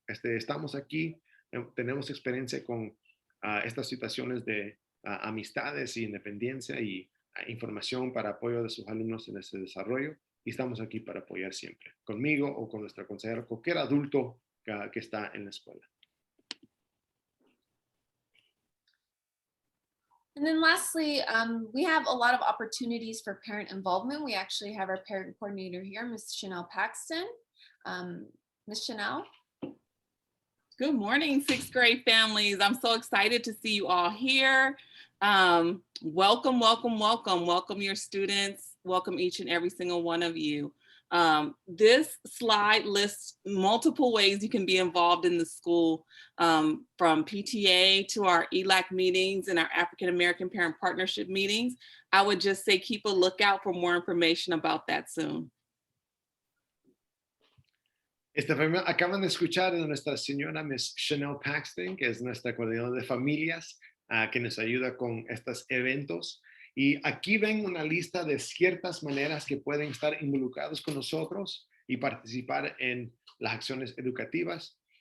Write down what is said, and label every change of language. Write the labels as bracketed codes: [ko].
[es] Estamos aquí, tenemos experiencia con estas situaciones de amistades y independencia y información para apoyo de sus alumnos en ese desarrollo. Y estamos aquí para apoyar siempre, conmigo o con nuestra consejera, cualquier adulto que está en la escuela. [en] And then lastly, we have a lot of opportunities for parent involvement. We actually have our parent coordinator here, Ms. Chanel Paxton. Ms. Chanel. Good morning, sixth grade families. I'm so excited to see you all here. Welcome, welcome, welcome. Welcome your students. Welcome each and every single one of you. This slide lists multiple ways you can be involved in the school, from PTA to our ELAC meetings and our African American Parent Partnership meetings. I would just say keep a lookout for more information about that soon. [es] Acaban de escuchar a nuestra señora Ms. Chanel Paxton, que es nuestra coordinadora de familias, que nos ayuda con estos eventos. Y aquí ven una lista de ciertas maneras que pueden estar involucrados con nosotros y participar en las acciones educativas.